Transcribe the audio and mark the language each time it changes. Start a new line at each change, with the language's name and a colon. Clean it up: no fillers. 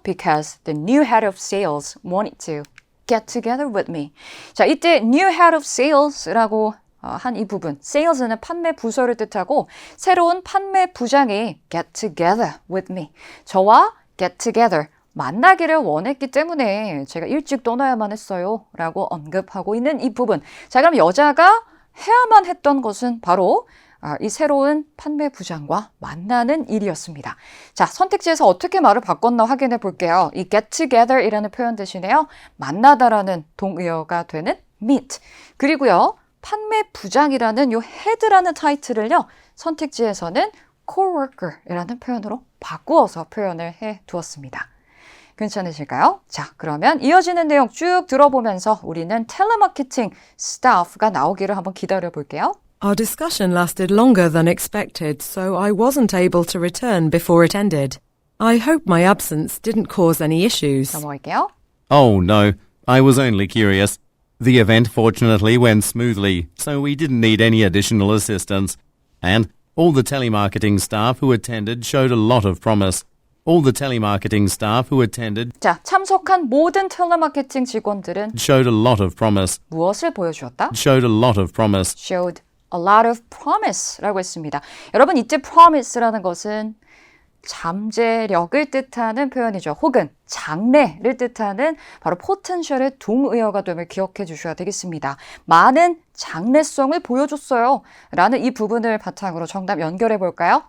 English: Because the new head of sales wanted to get together with me.
Korean: 자, 이때
English: new head of sales
Korean: 라고 한 이 부분, sales는 판매 부서를 뜻하고 새로운 판매 부장이
English: get together with me.
Korean: 저와
English: get together,
Korean: 만나기를 원했기 때문에 제가 일찍 떠나야만 했어요. 라고 언급하고 있는 이 부분. 자, 그럼 여자가 해야만 했던 것은 바로 이 새로운 판매 부장과 만나는 일이었습니다. 자, 선택지에서 어떻게 말을 바꿨나 확인해 볼게요. 이
English: get together
Korean: 이라는 표현 대신에요, 만나다라는 동의어가 되는 meet. 그리고요, 판매 부장이라는 요 head라는 타이틀을요, 선택지에서는 coworker이라는 표현으로 바꾸어서 표현을 해 두었습니다. 괜찮으실까요? 자, 그러면 이어지는 내용 쭉 들어보면서 우리는 텔레마케팅 스타프가 나오기를 한번 기다려 볼게요.
English: Our discussion lasted longer than expected, so I wasn't able to return before it ended. I hope my absence didn't cause any issues.
Korean: 넘어갈게요.
English: Oh, no. I was only curious. The event fortunately went smoothly, so we didn't need any additional assistance. And all the telemarketing staff who attended showed a lot of promise. All the telemarketing staff who attended
Korean: 자, 참석한 모든 텔레마케팅 직원들은
English: showed a lot of promise.
Korean: 무엇을 보여주었다?
English: Showed a lot of promise. Showed a lot of promise
Korean: 라고 했습니다. 여러분, 이때 promise라는 것은 잠재력을 뜻하는 표현이죠. 혹은 장래를 뜻하는 바로 potential의 동의어가 됨을 기억해 주셔야 되겠습니다. 많은 장래성을 보여줬어요. 라는 이 부분을 바탕으로 정답 연결해 볼까요?